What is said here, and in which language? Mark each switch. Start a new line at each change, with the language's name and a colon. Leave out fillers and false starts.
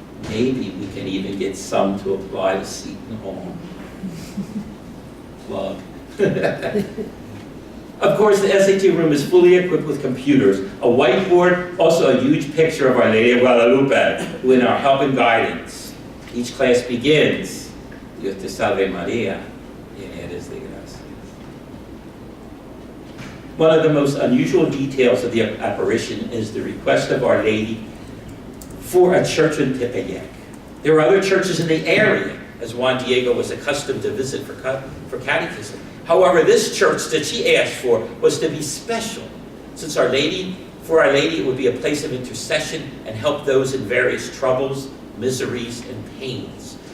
English: Maybe we can even get some to apply to Seton Hall. Plug. Of course, the SAT room is fully equipped with computers, a whiteboard, also a huge picture of Our Lady of Guadalupe, who in our help and guidance. Each class begins,
Spanish: Dios te salve María, llena eres de gracia.
English: One of the most unusual details of the apparition is the request of Our Lady for a church in Tepeyac. There are other churches in the area, as Juan Diego was accustomed to visit for catechism. However, this church that she asked for was to be special, since for Our Lady it would be a place of intercession and help those in various troubles, miseries, and pains.